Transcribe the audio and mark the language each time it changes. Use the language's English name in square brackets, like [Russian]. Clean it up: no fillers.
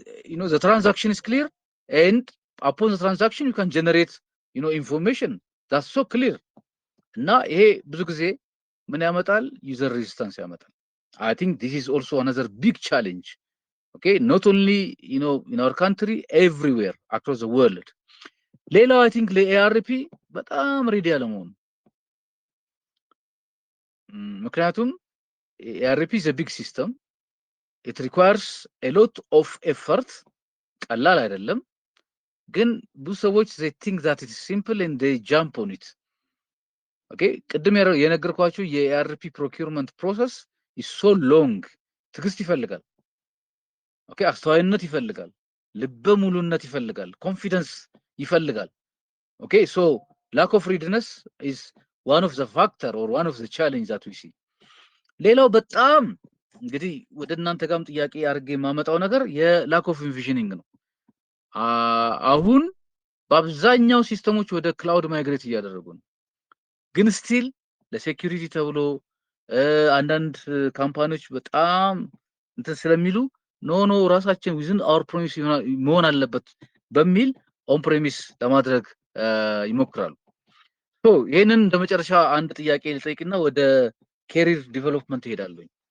[English] you know the transaction is clear and upon the transaction you can generate you know information that's so clear. [Amharic] እና ይሄ ብዙ ጊዜ ምን ያመጣል? ዩዘር ሬዚስታንስ ያመጣል። [English] I think this is also another big challenge. Okay, not only you know in our country, everywhere across the world. [Amharic] ሌላው [English] I think ለERP በጣም ሬዲ ያለመሆኑ። ምክንያቱም ERP is a big system, it requires a lot of effort። [Amharic] ቀላል አይደለም። ግን ብዙ ሰዎች [English] they think that it is simple and they jump on it. okay [Amharic] ቅድም የነገርኳችሁ [English] የERP procurement process is so long። [Amharic] ትግስት ይፈልጋል። okay አስተዋይነት ይፈልጋል፣ ልበ ሙሉነት ይፈልጋል፣ ኮንፊደንስ ይፈልጋል። [English] okay so lack of readiness is one of the factor or one of the challenge that we see. [Amharic] ሌላው በጣም እንግዲህ ወደ እናንተ ጋርም ጥያቄ አድርጌ የማመጣው ነገር የላክ ኦፍ ኢንቪዥኒንግ ነው። አሁን በአብዛኛው ሲስተሞች ወደ ክላውድ ማይግሬት እያደረጉ ነው። ግን ስቲል ለሴኩሪቲ ተብሎ አንዳንድ ካምፓኒዎች በጣም እንትን ስለሚሉ ኖ ራሳችን ዊዝን አወር ፕሮሚስ መሆን አለበት በሚል ኦን ፕሬሚስ ለማድረግ ይሞክራሉ። ሶ ይሄንን እንደመጨረሻ አንድ ጥያቄ ልጠይቅና ወደ ኬሪር ዲቨሎፕመንት እሄዳለሁ።